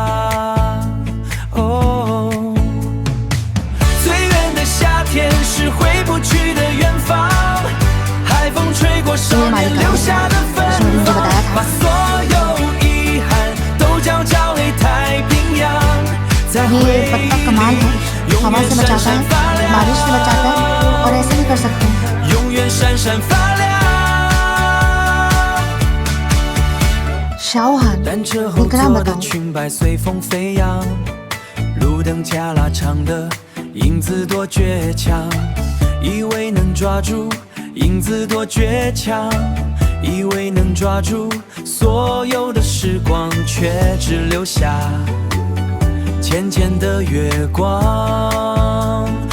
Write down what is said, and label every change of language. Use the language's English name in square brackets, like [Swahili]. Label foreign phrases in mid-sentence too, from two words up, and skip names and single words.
[Chinese] 哦，最远的夏天是回不去的远方，海风吹过少年留下的芬芳，把所有遗憾都交给太平洋。在回忆里永远闪闪发亮， [Hindi] बारिश से बचाता है और ऐसे भी कर सकते हैं। [Chinese] 永远闪闪发亮。 शाओहान, 单车后座的裙摆随风飞扬，路灯下拉长的影子多倔强，以为能抓住影子多倔强，以为能抓住所有的时光，却只留下浅浅的月光。